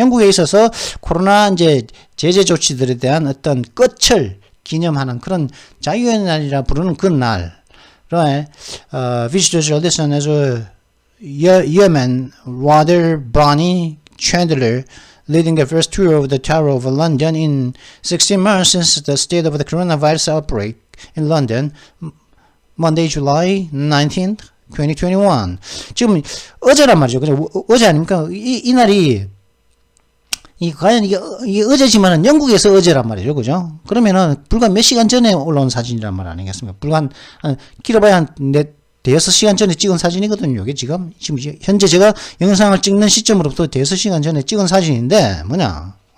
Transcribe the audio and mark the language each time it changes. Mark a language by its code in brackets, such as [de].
[ko] 영국에 있어서 코로나 이제 제재 조치들에 대한 어떤 끝을 기념하는 그런 자유의 날이라 부르는 그 날. [en] Visitors are listed as Yeoman Roger Bonnie Chandler leading the first tour of the Tower of London in 16 months since the state of the coronavirus outbreak in London, Monday, July 19th. [ko] 2021. 지금 어제란 말이죠. 그죠? 어제 아닙니까? 이 날이 과연 이게 어제지만은 영국에서 어제란 말이죠. 그죠? 그러면은 불과 몇 시간 전에 올라온 사진이란 말 아니겠습니까? 불과 길어봐야 한 6시간 전에 찍은 사진이거든요. 이게 지금 현재 제가 영상을 찍는 시점으로부터 6시간 전에 찍은 사진인데 뭐냐?